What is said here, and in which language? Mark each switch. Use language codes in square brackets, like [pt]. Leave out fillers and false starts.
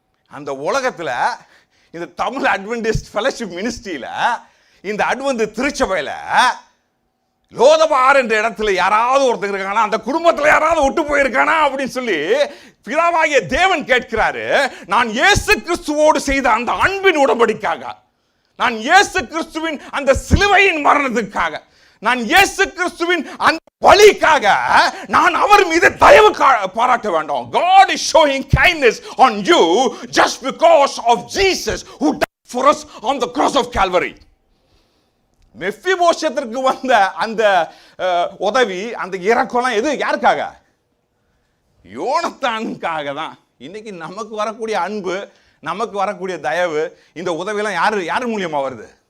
[ta] அந்த உலகத்துல இந்த தமிழ் அட்வென்டிஸ்ட் ஃபெலோஷிப் மினிஸ்ட்ரியில இந்த அட்வென்ட் திருச்சபையில லோதபார் என்ற இடத்துல யாராவது ஒருத்தர் இருக்கானா, அந்த குடும்பத்துல யாராவது விட்டு போயிருக்கானா அப்படின்னு சொல்லி பிதாவாகிய தேவன் கேட்கிறாரு. நான் இயேசு கிறிஸ்துவோடு செய்த அந்த அன்பின் உடன்படிக்காக, நான் இயேசு கிறிஸ்துவின் அந்த சிலுவையின் மரணத்துக்காக, நான் இயேசு கிறிஸ்துவின் அந்த பலிக்காக நான் அவர் மீது தயவு பாராட்ட வேண்டும். [en] God is showing kindness on you just because of Jesus who died for us on the cross of Calvary. [ta] மெப்பிபோஷேத்திற்கு வந்த அந்த உதவி, அந்த இரக்கம் எது யாருக்காக? யோனத்தானுக்காக தான். இன்னைக்கு நமக்கு வரக்கூடிய அன்பு, நமக்கு வரக்கூடிய தயவு, இந்த உதவியெல்லாம் யார் மூலியமா வருது?